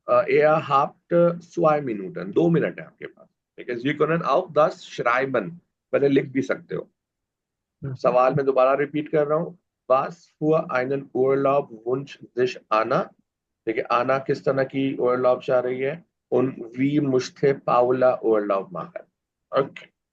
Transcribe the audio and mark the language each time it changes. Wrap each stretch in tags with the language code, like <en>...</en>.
<de>Er habt 2 Minuten,</de> <hi>2 minute है आपके पास। ठीक है,</hi> <de>Sie können auch das schreiben,</de> <hi>पहले लिख भी सकते हो। सवाल मैं दोबारा रिपीट कर रहा हूँ।</hi> <de>Was für einen Urlaub wünscht sich Anna?</de> <hi>देखिए आना किस तरह की Urlaub चाह रही है,</hi> <de>und wie musste Paula Urlaub machen?</de> <en>Okay.</en>